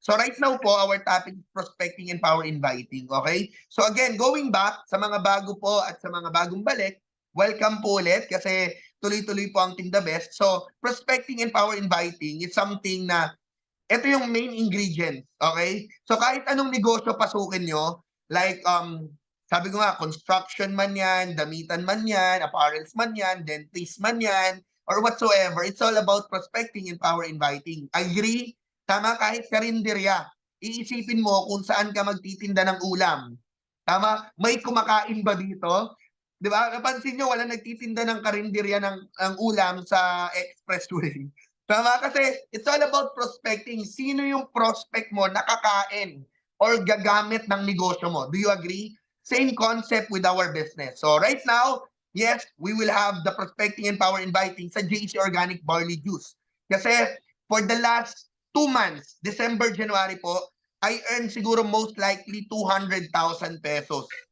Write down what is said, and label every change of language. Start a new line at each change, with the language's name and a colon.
English: So right now po, our topic is prospecting and power inviting. Okay?
Filipino: So again,
English: going back
Filipino: sa mga bago po at sa mga bagong balik, welcome po ulit kasi tuloy-tuloy po ang Team The Best.
English: So prospecting and power inviting is something
Filipino: na ito yung
English: main ingredient.
Filipino: Okay? So kahit anong negosyo pasukin nyo, like sabi ko nga, construction man yan, damitan man yan, apparels man yan, dentist man yan,
English: or whatsoever. It's all about prospecting and power inviting.
Filipino: Agree? Tama, kahit karinderya. iisipin mo kung saan ka magtitinda ng ulam. Tama? May kumakain ba dito? 'Di ba? Napansin nyo, wala nagtitinda ng karinderya ng ulam sa expressway. Tama? Kasi
English: it's all about prospecting.
Filipino: Sino yung prospect mo na kakain or gagamit ng negosyo mo?
English: Do you agree? Same concept with our business. So right now, yes, we will have the prospecting and power inviting sa JC Organic Barley Juice. Kasi for the last 2 months, December, January po, I earned
Filipino: siguro
English: most likely 200,000 pesos.